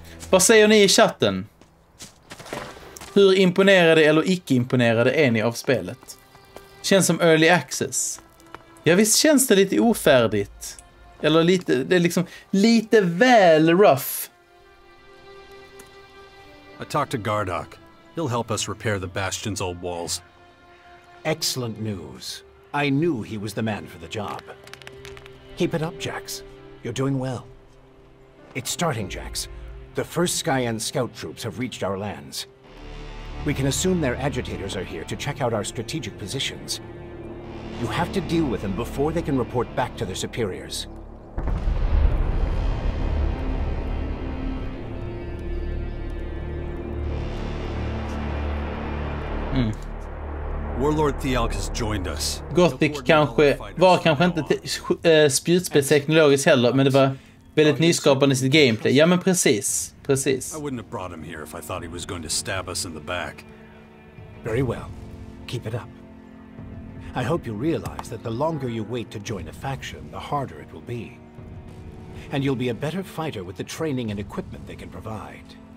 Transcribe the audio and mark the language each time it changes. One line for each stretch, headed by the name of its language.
Swedish: Vad säger ni i chatten? Hur imponerade eller icke imponerade är ni av spelet? Känns som early access. Ja, visst känns det lite ofärdigt. Eller lite, det är liksom lite väl rough.
English: I talked to Gardock. He'll help us repair the Bastion's old walls. Excellent news. I knew he was the man for the job. Keep it up, Jax. You're doing well. It's starting, Jax. The first Skyan scout troops have reached our lands. We can assume their agitators are here to check out our strategic positions. You have to deal with them before they can report back to their superiors. Warlord Thealk has joined us.
Swedish: Gothic kanske inte spjutspetsteknologiskt heller, men det var väldigt nyskapande i sitt gameplay. Ja, men precis.
English: I wouldn't have brought him here if I thought he was going to stab us in the back. Very well. Keep it up. I hope you realize that the longer you wait to join a faction, the harder it will be. And you'll be a better fighter with the training and equipment they can provide.